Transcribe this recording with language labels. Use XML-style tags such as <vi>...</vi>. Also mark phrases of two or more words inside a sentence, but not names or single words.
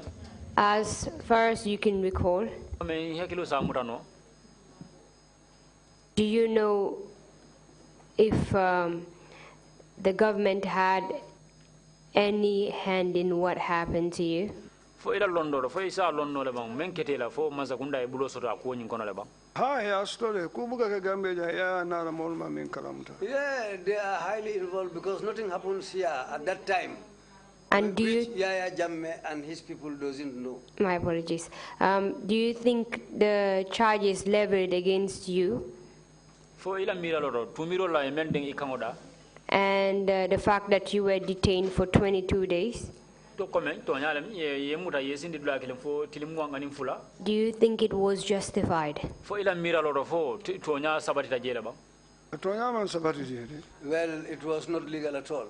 <en>As far as you can recall, do you know if the government had any hand in what happened to you?</en> <man>For ila londo for isa londo le bang menketela for mazakunda e bulo sota ko nyin kono le bang ha ya story ku buga ka gambe ya na la mol ma min kalamta.</man> <en>Yeah, they are highly involved because nothing happens here at that time. And do you Yaya Jamme and his people doesn't know. My apologies. Do you think the charges leveled against you</en> <man>for ila mira loro tumiro la emending ikamoda</man> <en>and the fact that you were detained for 22 days? Do you think it was justified? Well, it was not legal at all.</en>